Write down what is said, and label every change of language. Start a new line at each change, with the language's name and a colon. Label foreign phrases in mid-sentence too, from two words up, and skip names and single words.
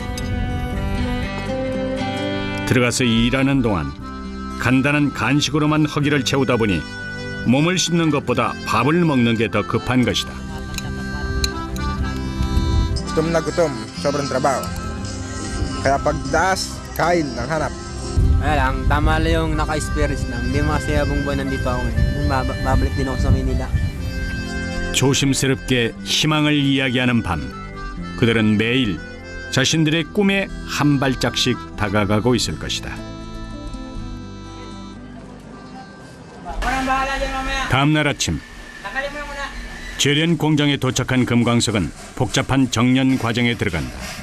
Korean: 들어가서 일하는 동안 간단한 간식으로만 허기를 채우다 보니 몸을 씻는 것보다 밥을 먹는 게 더 급한 것이다.
Filipino: Gutom na gutom, sobrang trabaho. Kaya pagdaas, kain ng hanap. Kaya lang, tama lang yung naka-experience lang. Hindi kasi habang buwan nandito ako babalik din ako sa Manila.
Korean: 조심스럽게 희망을 이야기하는 밤. 그들은 매일 자신들의 꿈에 한 발짝씩 다가가고 있을 것이다. 다음 날 아침 재련 공장에 도착한 금광석은 복잡한 정련 과정에 들어간다.